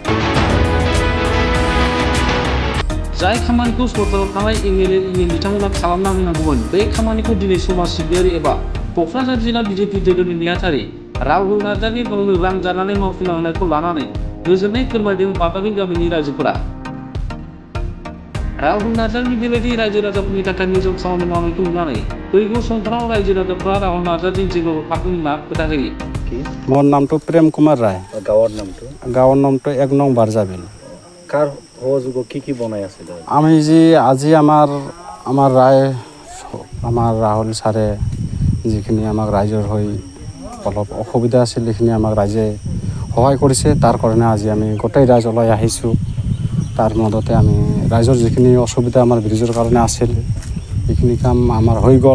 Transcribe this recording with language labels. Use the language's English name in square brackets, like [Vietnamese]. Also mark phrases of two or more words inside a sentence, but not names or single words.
[Bodo] जाय खामानिखौ सरकाराव थानाय एमएलए बिथांमोना खालामना होनांगौमोन, बे खामानिखौ दिनै समाज सिबियारि एबा क'क्राझार जिल्ला बिजेपि दोलोनि नेहाथारि राहुल नार्जारि गावनो रां जानानै मावफुंना होनायखौ लानानै गोजोननाय फोरमायदों बागाबिल गामिनि रायजोफोरा। राहुल नार्जारिनि बेबायदि रायजो राजाफोरनि थाखाय मोजां खामानि मावनायखौ नुनानै फैगौ समफोराव रायजो राजाफोरा राहुल नार्जारिजों जेब्लाबो फारगोन होनना खोथा होयो। [Assamese] মোৰ নামটো प्रेम कुमार राय। গাঁৱৰ নামটো 1 नं बारजाबिल। কাৰ সহযোগত কি বনাই আছে? আমি আজি আমাৰ ৰাহুল ছাৰে যিখিনি আমাক ৰাইজৰ হৈ অলপ অসুবিধা আছিল সেইখিনি আমাক ৰাইজে সহায় কৰিছে। তাৰ কাৰণে আজি আমি গোটেই ৰাইজ ওলাই আহিছোঁ। তাৰ মদতে আমি ৰাইজৰ যিখিনি অসুবিধা আমাৰ ব্ৰিজৰ কাৰণে আছিল সেইখিনি কাম আমাৰ হৈ গ'ল।